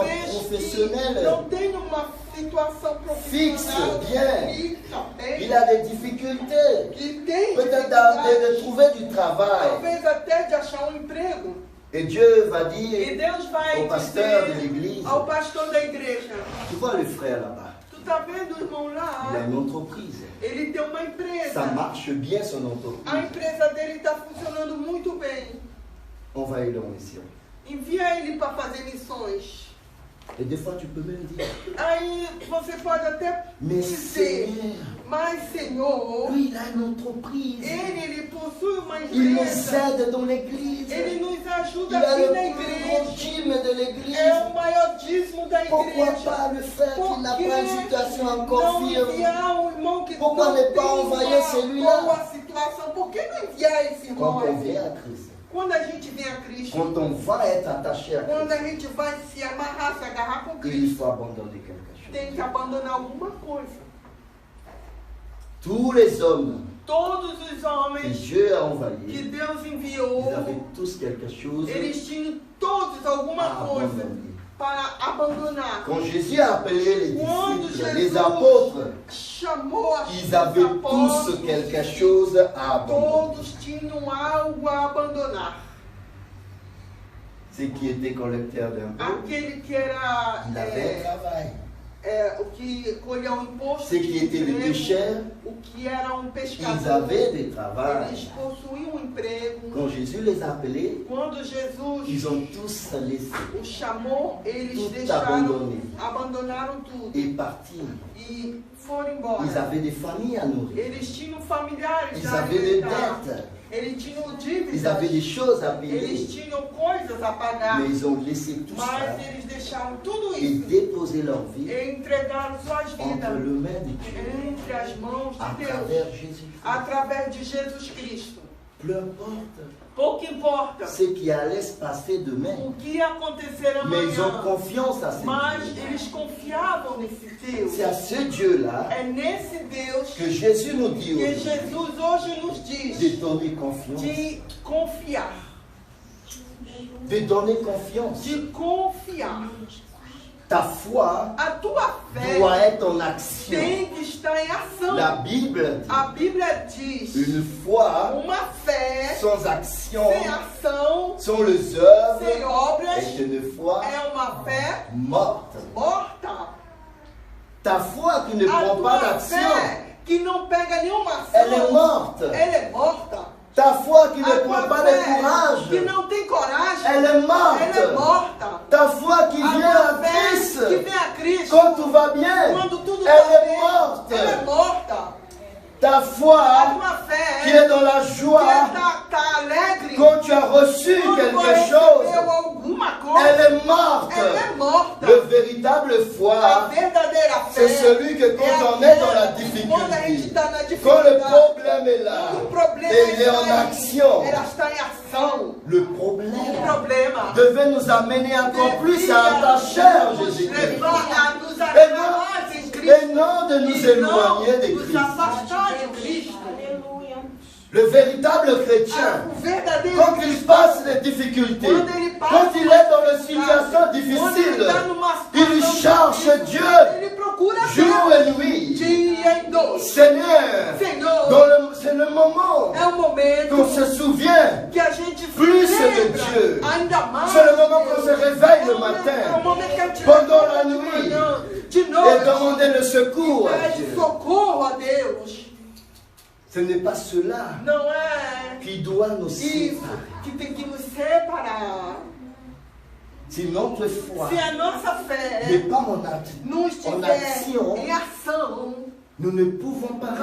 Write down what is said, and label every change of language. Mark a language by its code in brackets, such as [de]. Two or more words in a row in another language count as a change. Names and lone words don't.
[pt] talvez que [fr] professionnelle. [pt] não tenham uma situação [fr] Fixe, [pt] profissional [fr] bien. [pt] fixa, bem, [fr] Il a des difficultés, [pt] que tem [fr] peut-être [pt] dificuldade, [fr] de trouver du travail. [pt] talvez até de achar um emprego. [fr] Et Dieu va [pt] E [fr] dire [pt] Deus vai [fr] au pasteur de [pt] dizer [fr] l'église, [pt] ao pastor da igreja: [fr] tu vois le frère là-bas, [pt] tu tá vendo o irmão [fr] il a [pt] lá? [fr] une entreprise. [pt] Ele tem uma [fr] Ça [pt] empresa. [fr] marche bien son [pt] A [fr] entreprise. [pt] empresa dele está funcionando muito bem. [fr] Envoie-le en mission. [pt] Envia ele para fazer missões. [fr] Et des fois tu peux même dire, [pt] Aí você pode até [fr] mais [pt] dizer: [fr] Seigneur, [pt] mas Senhor, [fr] lui il a une entreprise. [pt] ele possui uma [fr] Il nous [pt] empresa. [fr] aide dans l'église. [pt] Ele nos [fr] Il [pt] ajuda [fr] a [pt] aqui [fr] le [pt] na [fr] plus grand [pt] igreja. [fr] dîme de l'église. [pt] É o maior dízimo da [fr] Pourquoi [pt] igreja. [fr] pas le frère qui n'a [pt] Por [fr] pas une [pt] que [fr] situation [pt] não [fr] encore firme? [pt] enviar um irmão que [fr] Pourquoi [pt] não [fr] ne [pt] tem [fr] pas envoyer [pt] uma [fr] celui-là? [pt] boa situação? Por que não enviar esse irmão? [fr] Quand on vient à Christ, [pt] Quando a gente vem a Cristo, [fr] quand on va être attaché à [pt] quando [fr] Christ, [pt] a gente vai se amarrar, se agarrar com [fr] il [pt] Cristo, [fr] faut abandonner quelque chose. [pt] tem que abandonar alguma coisa. [fr] Tous les hommes [pt] Todos os [fr] que [pt] homens [fr] Dieu a [pt] que [fr] envoyés, [pt] Deus enviou, [fr] ils avaient tous quelque chose [pt] eles tinham todos alguma [fr] à [pt] coisa [fr] abandonner. [pt] para abandonar. [fr] Quand Jésus a appelé les [pt] Quando [fr] disciples, les [pt] Jesus [fr] apôtres, [pt] chamou a [fr] ils avaient tous quelque chose à abandonner. [pt] todos tinham algo a abandonar. [fr] Ceux qui étaient collecteurs d'impôts, [pt] Aquele que era [fr] il avait un travail. [pt] o que colhia o imposto [fr] Ceux qui [pt] de [fr] étaient les [pt] emprego, [fr] pêcheurs, [pt] o que era [fr] ils [pt] pescador, [fr] avaient des travails. [pt] eles possuíam emprego. [fr] Quand Jésus les a appelés, [pt] Quando Jesus [fr] ils ont tous laissé [pt] o chamou, eles Tudo deixaram, [fr] abandonné. [pt] abandonaram tudo [fr] et partis. [pt] e foram [fr] Ils [pt] embora. [fr] avaient des familles à nourrir. [pt] Eles tinham familiares [fr] Ils [pt] a [fr] avaient des [pt] alimentar. [fr] dettes. [pt] Eles tinham [fr] Ils avaient des [pt] dívidas, [fr] choses à [pt] eles [fr] payer. [pt] tinham coisas a pagar, [fr] Mais ils ont laissé tout ça [pt] mas eles deixaram tudo [fr] et [pt] isso [fr] déposé leur vie [pt] e entregaram suas [fr] entre [pt] vidas [fr] les mains de Dieu [pt] entre as mãos [fr] à [pt] de Deus, [fr] travers Jésus. [pt] através de Jesus Cristo. [fr] Peu importe [pt] Pouco importa [fr] ce qui allait se passer demain, [pt] o que acontecer [fr] mais ils ont [pt] amanhã, [fr] confiance à ce [pt] mas [fr] Dieu. [pt] eles confiavam nesse Deus. [fr] C'est à ce Dieu-là [pt] É nesse Deus [fr] que Jésus nous dit [pt] que [fr] aujourd'hui [pt] Jesus hoje nos [fr] de [pt] diz [fr] donner confiance. [pt] de confiar, [fr] De donner confiance. [pt] de confiar. [fr] Ta foi [pt] A tua fé [fr] doit être en action. [pt] tem que estar em ação. [fr] La Bible dit, [pt] A Bíblia diz: [fr] une foi [pt] uma fé [fr] sans action, [pt] sem ação, [fr] sans les œuvres, [pt] sem obras, [fr] est une foi [pt] é uma fé [fr] morte. [pt] morta. [fr] Ta foi qui ne [pt] A [fr] prend pas [pt] tua [fr] d'action, [pt] fé que não pega nenhuma ação, [fr] elle est morte. [pt] ela é morta. [fr] Ta foi qui [pt] A [fr] ne prend [pt] tua [fr] pas de [pt] fé que [fr] courage, [pt] não tem coragem, [fr] elle est [pt] ela é [fr] morte. [pt] morta. [fr] Ta foi qui [pt] A [fr] vient [pt] tua [fr] à [pt] fé [fr] Christ [pt] que vem a Cristo, [fr] quand tout va bien, [pt] quando tudo [fr] elle [pt] está [fr] est [pt] bem, [fr] morte. [pt] ela é morta. [fr] Ta [pt] A [fr] foi [pt] tua [fr] qui [pt] fé [fr] est dans la [pt] que [fr] joie [pt] está alegre [fr] quand tu as reçu [pt] quando [fr] quelque [pt] recebeu [fr] chose, [pt] alguma coisa, [fr] elle est morte. [pt] ela é morta. [fr] Le véritable [pt] A [fr] foi, [pt] verdadeira fé [fr] c'est celui que quand on est dans la [pt] quando a gente [fr] difficulté, [pt] está na [fr] quand le [pt] dificuldade, [fr] problème est là, [pt] o problema [fr] et il est en [pt] está aí, [fr] action, [pt] ela está em ação. [fr] le [pt] O [fr] problème [pt] problema [fr] devait nous amener encore plus à attacher à [pt] nos [fr] Jésus-Christ [pt] levar a nos [fr] Et [pt] agarrar [fr] non- [pt] em [fr] et [pt] Cristo [fr] non de nous [pt] e não [fr] éloigner de [pt] nos [fr] Christ. [pt] afastar de Cristo. [fr] Le véritable chrétien, [pt] O verdadeiro [fr] quand il [pt] cristão, [fr] passe les difficultés, [pt] quando ele passa [fr] quand il est dans une [pt] por [fr] situation [pt] quando [fr] difficile, [pt] ele está numa [fr] il [pt] situação [fr] cherche [pt] difícil, [fr] Dieu [pt] ele procura [fr] jour [pt] Deus [fr] et nuit. [pt] dia e noite. [fr] Seigneur, [pt] Senhor, [fr] c'est le moment [pt] é o momento [fr] qu'on se souvient. [pt] que a gente se [fr] Plus de [pt] lembra [fr] Dieu. [pt] ainda mais. [fr] C'est le moment qu'on se réveille le [pt] É o [fr] matin [pt] momento que a gente [fr] pendant la [pt] levanta de [fr] nuit, [pt] manhã, de [fr] et [pt] noite, [fr] demander le secours à [pt] pede [fr] Dieu. [pt] socorro a Deus. [fr] Ce n'est pas cela [pt] Não é [fr] qui doit nous [pt] isso [fr] séparer. [pt] que tem que nos separar. [fr] Si notre foi [pt] Se a nossa [fr] n'est [pt] fé [fr] pas en acte, [pt] não [fr] en [pt] estiver [fr] action, [pt] em ação, [fr] nous ne pouvons pas